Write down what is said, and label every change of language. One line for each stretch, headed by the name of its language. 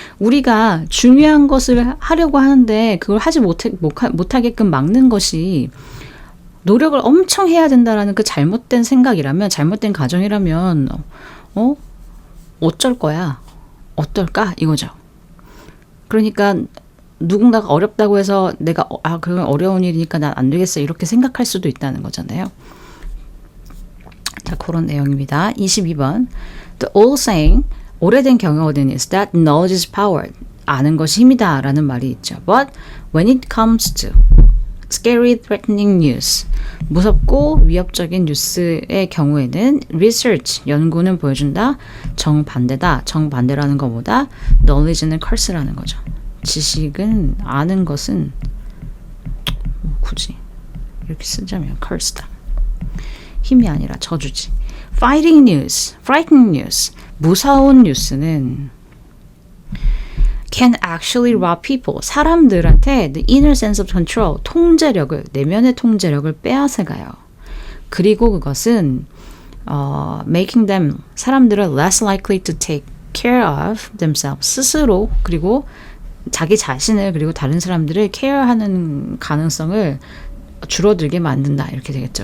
Korean: 우리가 중요한 것을 하려고 하는데 그걸 하지 못하게끔 막는 것이 노력을 엄청 해야 된다라는 그 잘못된 생각이라면, 잘못된 가정이라면 어쩔 거야? 어떨까? 이거죠. 그러니까 누군가가 어렵다고 해서 내가 그건 어려운 일이니까 난 안 되겠어 이렇게 생각할 수도 있다는 거잖아요. 자, 그런 내용입니다. 22번.
English: The old saying,
Korean: 오래된 경어는
English: is that knowledge is power.
Korean: 아는 것이 힘이다 라는 말이 있죠.
English: But when it comes to scary, threatening news,
Korean: 무섭고 위협적인 뉴스의 경우에는
English: research,
Korean: 연구는 보여준다. 정반대다. 정반대라는 것보다 knowledge는 curse라는 거죠. 지식은, 아는 것은 굳이 이렇게 쓰자면 cursed다. 힘이 아니라 저주지.
English: frightening news.
Korean: 무서운 뉴스는
English: can actually rob people.
Korean: 사람들한테
English: the inner sense of control,
Korean: 통제력을, 내면의 통제력을 빼앗아가요. 그리고 그것은
English: making them,
Korean: 사람들을
English: less likely to take care of themselves,
Korean: 스스로, 그리고 자기 자신을, 그리고 다른 사람들을 케어하는 가능성을 줄어들게 만든다. 이렇게 되겠죠.